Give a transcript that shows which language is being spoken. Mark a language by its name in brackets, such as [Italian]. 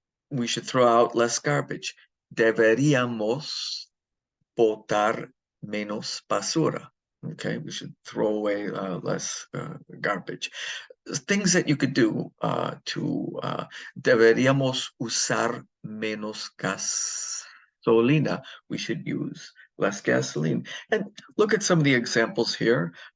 [English] We should throw out less garbage. [Spanish] Deberíamos botar menos basura. [English] Okay, we should throw away less garbage. Things that you could do [Spanish] deberíamos usar menos gasolina. [English] We should use less gasoline. And look at some of the examples here.